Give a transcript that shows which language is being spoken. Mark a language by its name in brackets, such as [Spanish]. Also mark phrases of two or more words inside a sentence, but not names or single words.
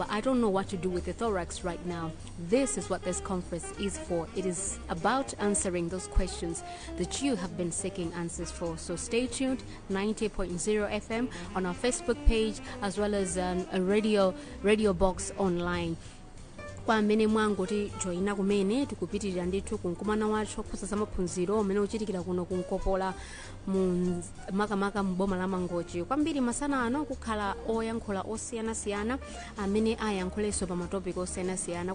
[English] I don't know what to do with the thorax right now. This is what this conference is for. It is about answering those questions that you have been seeking answers for. So stay tuned, 90.0 FM on our Facebook page, as well as a radio box online. [Nyanja] Kwamene Mangochi joina kumene tikupitirira ndithu kunkumana wacho kuphunzitsa maphunziro amene uchitikira kuno ku Nkopola mu makamaka mboma la Mangochi. Kwambiri masana ano kukhala oyankhula osiyanasiyana amene ayankhulenso pa matopiki osiyanasiyana.